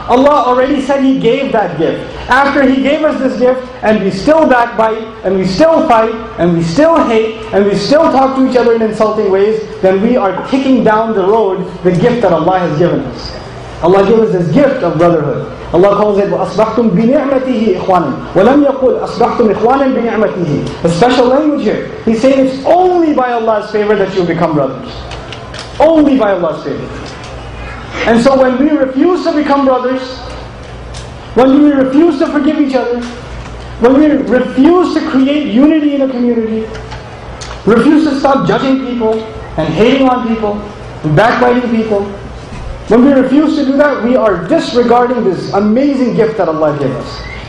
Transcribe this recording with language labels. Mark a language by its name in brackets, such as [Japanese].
[English] Allah already said He gave that gift. After He gave us this gift, and we still backbite, and we still fight, and we still hate, and we still talk to each other in insulting ways, then we are kicking down the road the gift that Allah has given us. Allah gave us this gift of brotherhood. Allah calls it [Arabic] وَأَصْبَحْتُمْ بِنِعْمَتِهِ إِخْوَانًا وَلَمْ يَقُلْ أَصْبَحْتُمْ إِخْوَانًا بِنِعْمَتِهِ. [English] A special language here. He's saying it's only by Allah's favor that you become brothers. Only by Allah's favor. And so when we refuse to become brothers, when we refuse to forgive each other, when we refuse to create unity in a community, refuse to stop judging people and hating on people and backbiting people, when we refuse to do that, we are disregarding this amazing gift that Allah gave us.